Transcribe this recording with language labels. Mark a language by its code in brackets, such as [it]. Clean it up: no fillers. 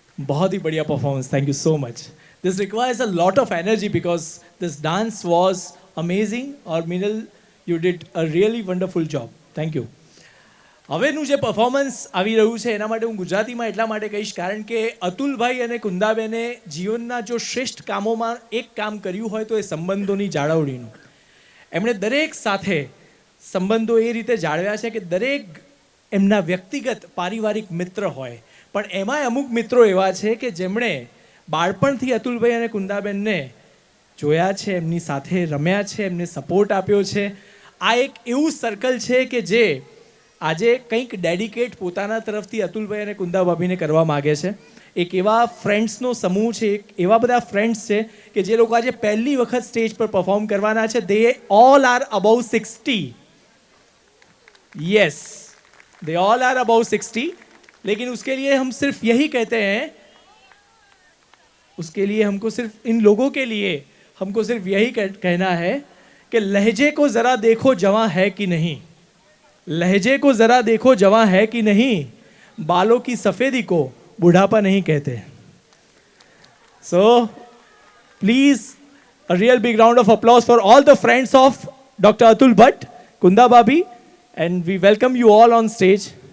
[hi] बहुत ही बढ़िया performance. [en] Thank you so much. This requires a lot of energy because this dance was amazing. और Meenal you did a really wonderful job. Thank you. [gu] હવેનું જે performance આવી રહ્યું છે એના માટે હું ગુજરાતીમાં એટલા માટે કહીશ કારણ કે અતુલભાઈ અને કુંદાબેને જીવનના જો શ્રેષ્ઠ કામોમાં એક કામ કર્યું હોય તો એ સંબંધોની જાળવણીનું. એમણે દરેક સાથે સંબંધો એ રીતે જાળવ્યા છે કે દરેક એમના વ્યક્તિગત પારિવારિક મિત્ર હોય, પણ એમાંય અમુક મિત્રો એવા છે કે જેમણે બાળપણથી અતુલભાઈ અને કુંદાબેનને જોયા છે, એમની સાથે રમ્યા છે, એમને સપોર્ટ આપ્યો છે. આ એક એવું સર્કલ છે કે જે આજે કંઈક ડેડિકેટ પોતાના તરફથી અતુલભાઈ અને કુંદા ભાભીને કરવા માગે છે. એક એવા ફ્રેન્ડ્સનો સમૂહ છે, એક એવા બધા ફ્રેન્ડ્સ છે કે જે લોકો આજે પહેલી વખત સ્ટેજ પર પરફોર્મ કરવાના છે. [en] They all are about 60. [hi] Yes, [en] They all are about 60. [hi] लेकिन उसके लिए हम सिर्फ यही कहते हैं, उसके लिए हमको सिर्फ इन लोगों के लिए हमको सिर्फ यही कहना है कि लहजे को ज़रा देखो जवां है कि नहीं, लहजे को ज़रा देखो जवां है कि नहीं, बालों की सफ़ेदी को बुढ़ापा नहीं कहते. [en] So please a real big round of applause for all the friends of Dr. Atul Bhatt, Kunda Bhabhi, and we welcome you all on stage.